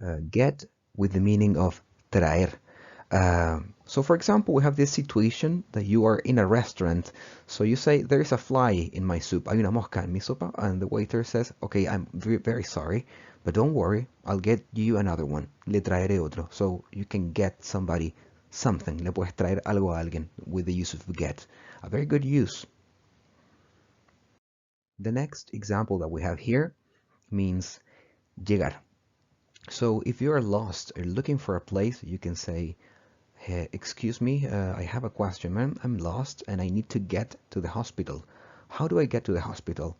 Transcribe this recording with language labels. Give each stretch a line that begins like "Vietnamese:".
English: Get with the meaning of traer. So for example, we have this situation that you are in a restaurant. So you say, there is a fly in my soup.
Spanish: Hay una mosca en mi sopa.
English: And the waiter says, okay, I'm very, very sorry, but don't worry, I'll get you another one.
Spanish: Le traeré otro.
English: So you can get somebody something.
Spanish: Le puedes traer algo a alguien
English: with the use of get. A very good use. The next example that we have here means llegar. So if you are lost or looking for a place, you can say, hey, excuse me, I have a question, man. I'm lost and I need to get to the hospital. How do I get to the hospital?